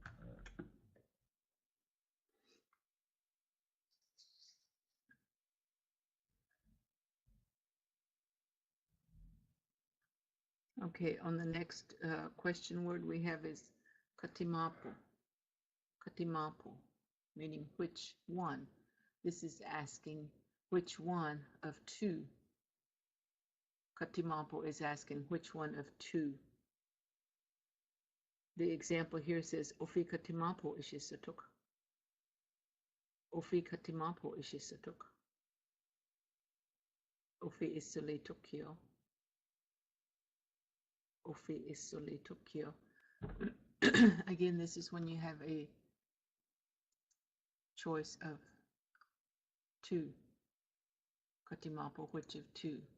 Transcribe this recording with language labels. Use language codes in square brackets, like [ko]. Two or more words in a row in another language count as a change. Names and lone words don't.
[en] Okay, on the next question word we have is katimapo. Katimapo, meaning which one. This is asking which one of two. Katimapo is asking which one of two. The example here says [cic] Ofi katimapo ishisatuk. Ofi katimapo ishisatuk. Ofi isole tokyo. Ofi isole tokyo. [en] Again, this is when you have a choice of two. Katimapo, which of two?